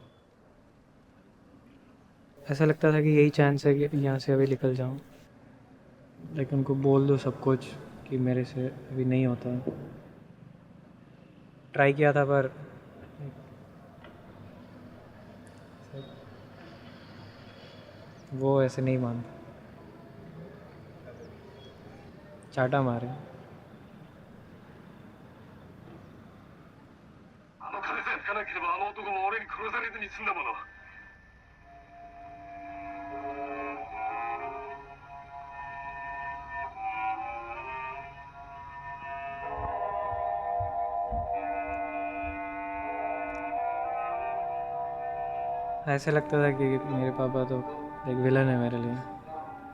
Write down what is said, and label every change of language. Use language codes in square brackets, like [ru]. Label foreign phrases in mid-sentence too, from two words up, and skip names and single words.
[hi] ऐसा लगता था कि यही चांस है कि यहाँ से अभी निकल जाऊँ, लेकिन उनको बोल दो सब कुछ कि मेरे से अभी नहीं होता। ट्राई किया था पर वो ऐसे नहीं मानता, चाटा मारे। [ja] あの金さえつかなければあの男も俺に殺されずに済んだもの。 [hi] ऐसे लगता था कि मेरे पापा तो एक विलन है मेरे लिए।